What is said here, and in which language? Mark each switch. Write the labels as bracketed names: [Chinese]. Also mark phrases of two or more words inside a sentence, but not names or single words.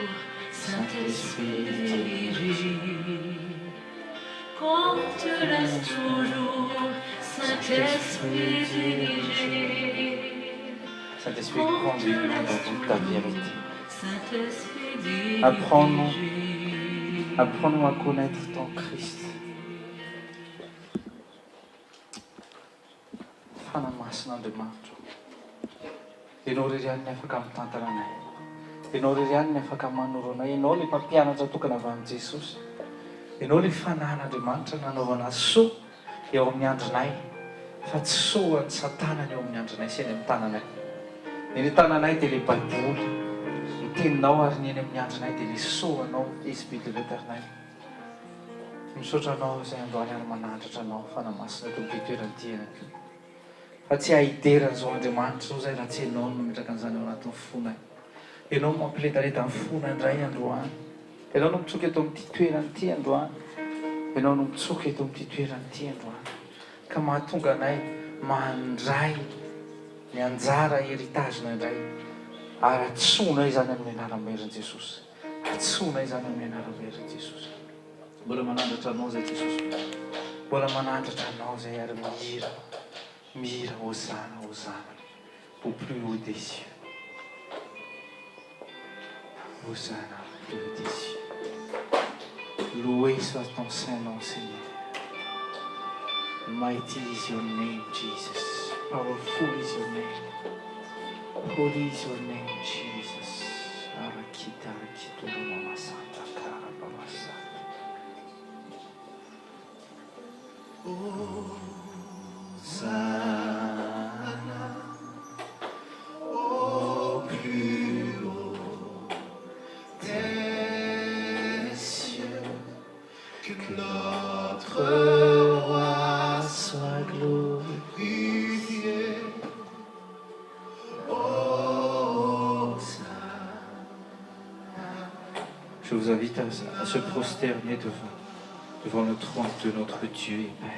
[French] Saint-Esprit, dirige, qu'on te laisse toujours. Saint-Esprit, dirige. Saint-Esprit, conduis-nous dans toute ta vérité. Saint-Esprit, dirige. Apprends-nous à connaître ton Christ. [Malagasy] Fanamasinaandriamanitra. Ianao ry ihany ny afaka mitantara anay. Ianao ry ihany ny afaka manoro anay. Ianao ilay mpampianatra tokana avy amin'i Jesosy. Ianao ilay fanahin'Andriamanitra nanaovana azy soa eo amin'ny andronay. Fa tsy soa ny Satanany eo amin'ny andronay sy eny amin'ny tananay. Ny tananay dia ilay Baiboly. Ny teninao ary ny eny amin'ny andronay dia ilay soanao, [French] Esprit de l'Éternel. [Malagasy] Misaotra anao izay androany ary manandratra anao fanamasina eto am-pitoerany ity. Fa tsy haiderana izao Andriamanitra izao izay raha tsy ianao no mitraka an'izany ao anatin'ny fonay. Ianao no mampiletaleta ny fonay indray androany. Ianao no mitsoka eto amin'ity toerany ity androany. Ianao no mitsoka eto amin'ity toerany ity androany. Ka mahatonga anay mandray ny anjara heritagena indray. Ary atsonay izany amin'ny anaran'i Jesosy. Atsonay izany amin'ny anaran'i Jesosy. Mbola manandratra anao izay Jesosy. Mbola manandratra anao izay ary mihira. Mihira, [French] Hosanna, Hosanna, au plus haut des cieux. Hosanna, au plus haut des cieux. Loué soit ton saint nom, Seigneur. [English] Mighty is your name, Jesus. Powerful is your name. Holy is your name, Jesus. Arakita, Arakituru, Mama Santa, Kara, Baba Santa. [French] Hosanna, au plus haut des cieux, que notre roi soit glorifié. Je vous invite à se prosterner devant le trône de notre Dieu et Père.